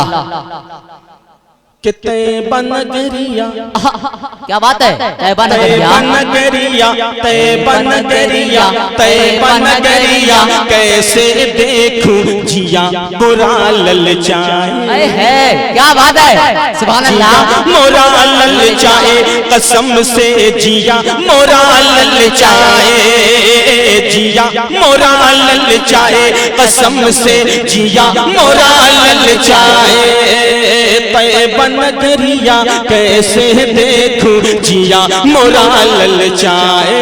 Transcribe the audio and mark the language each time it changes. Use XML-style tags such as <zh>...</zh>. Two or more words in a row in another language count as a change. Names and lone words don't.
<hi>कि तैबा नगरिया, क्या बात है, तैबा नगरिया, तैबा नगरिया, तैबा नगरिया कैसे देखूं जिया बुरा ललचाए। है क्या बात है</hi> <ar>سبحان الله.</ar> <hi>मोरा ललचाए कसम से जिया मोरा ललचाए, जिया मोरा ललचाए कसम से जिया मोरा ललचाए। तैबा नगरिया कैसे देखूं जिया मोरा ललचाए।</hi>